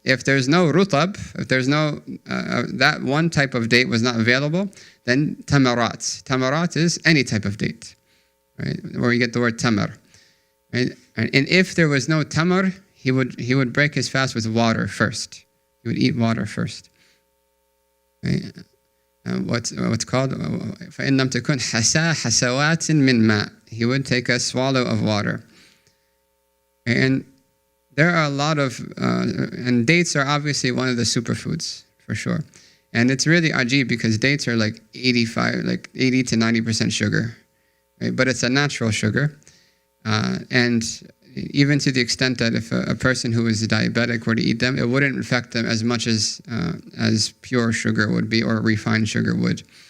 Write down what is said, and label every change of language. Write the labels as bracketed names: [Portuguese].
[English] If there's no rutab, if there's no, that one type of date was not available, then tamarat. Tamarat is any type of date, right? Where you get the word tamar. Right? And if there was no tamar, he would break his fast with water first. He would eat water first. Right? What's called [Arabic] فَإِن لَمْ تَكُنْ حَسَوَاتٍ مِّن مَاءٍ. [English] He would take a swallow of water. And there are a lot of, and dates are obviously one of the superfoods, for sure. And it's really ajib because dates are like 80 to 90% sugar, right? But it's a natural sugar. And even to the extent that if a person who is diabetic were to eat them, it wouldn't affect them as much as pure sugar would be or refined sugar would.